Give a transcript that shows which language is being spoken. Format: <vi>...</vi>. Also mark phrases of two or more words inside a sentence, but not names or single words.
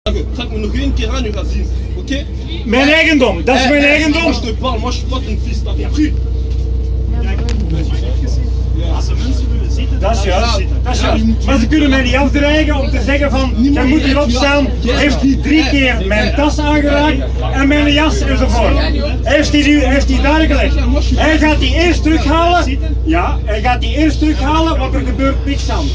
<nl>Trek me nog één keer aan, je gaat zien. Oké? Mijn eigendom, dat is mijn eigendom.</nl> <fr>Moi je te parle, moi je suis pas ton fils, t'as compris?</fr> <nl>Als de mensen willen zitten, Dat is juist, dat is juist. Maar ze kunnen mij niet afdreigen om te zeggen van, jij moet hier opstaan. Heeft hij 3 keer mijn tas aangeraakt en mijn jas enzovoort. Heeft hij daar gelegd. Hij gaat die eerst terughalen. Ja, hij gaat die eerst terughalen, want er gebeurt niks anders.</nl>